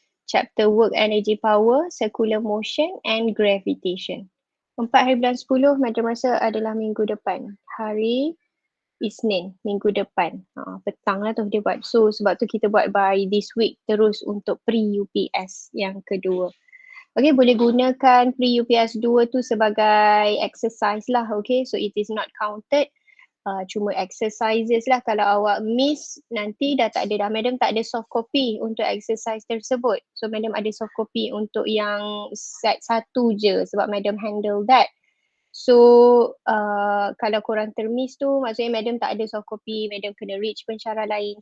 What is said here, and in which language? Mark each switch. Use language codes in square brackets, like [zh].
[en] Chapter work energy power, circular motion and gravitation. [ms] 4 hari bulan 10 madam rasa adalah minggu depan. Hari Isnin, minggu depan. Petang lah tu dia buat. So sebab tu kita buat [en] by this week [ms] terus untuk pre-UPS yang kedua. Okay, boleh gunakan pre-UPS 2 tu sebagai exercise lah. [en] Okay, so it is not counted. [ms] Cuma exercises lah. Kalau awak miss, nanti dah tak ada dah. Madam tak ada soft copy untuk exercise tersebut. So madam ada soft copy untuk yang set 1 je sebab madam [en] handle that. [ms] So kalau korang termiss tu, maksudnya madam tak ada soft copy, madam kena reach pensyarah lain.